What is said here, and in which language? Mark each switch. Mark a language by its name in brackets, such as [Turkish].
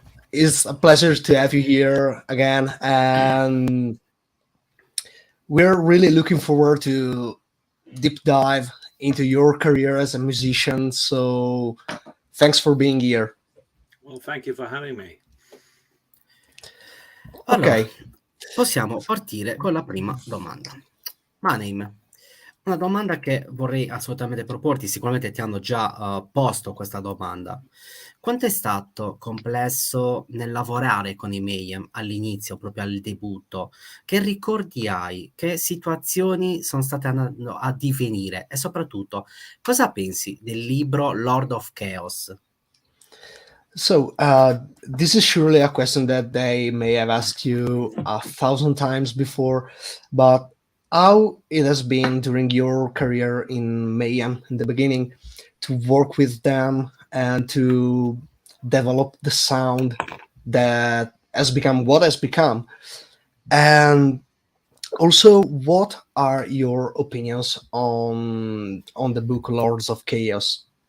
[English] It's a pleasure to have you here again, and we're really looking forward to deep dive into your career as a musician. So thanks for being here. Well, thank you for having me. [Italian] Allora, possiamo partire con la prima domanda. Manheim, una domanda che vorrei assolutamente proporti, sicuramente ti hanno già posto questa domanda. Quanto è stato complesso nel lavorare con i Mayhem all'inizio, proprio al debutto? Che ricordi hai? Che situazioni sono state andando a divenire? E soprattutto, cosa pensi del libro Lord of Chaos? [English] So this is surely a question that they may have asked you 1,000 times before, but how it has been during your career in Mayhem in the beginning to work with them and to develop the sound that has become what has become, and also what are your opinions on the book Lords of Chaos?